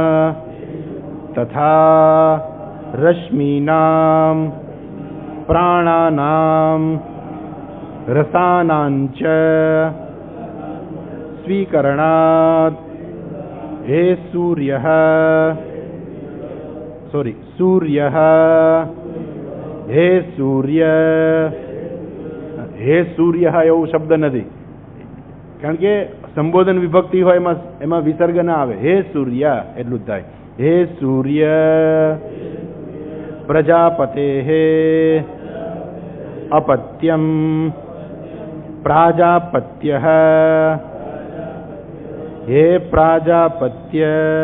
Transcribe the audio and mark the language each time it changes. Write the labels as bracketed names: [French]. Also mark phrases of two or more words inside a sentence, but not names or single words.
[Sanskrit] तथा रश्मीनां प्राणानां रसानांच स्वीकरणात् हे सूर्यः हे सूर्य [Gujarati] એવો શબ્દ નથી, કારણ કે સંબોધન વિભક્તિ હોય એમાં વિસર્ગ ના આવે. હે સૂર્ય એટલું જ થાય. [Sanskrit] हे सूर्य प्रजापते अपत्यम प्राजापत्य हे प्राजापत्य.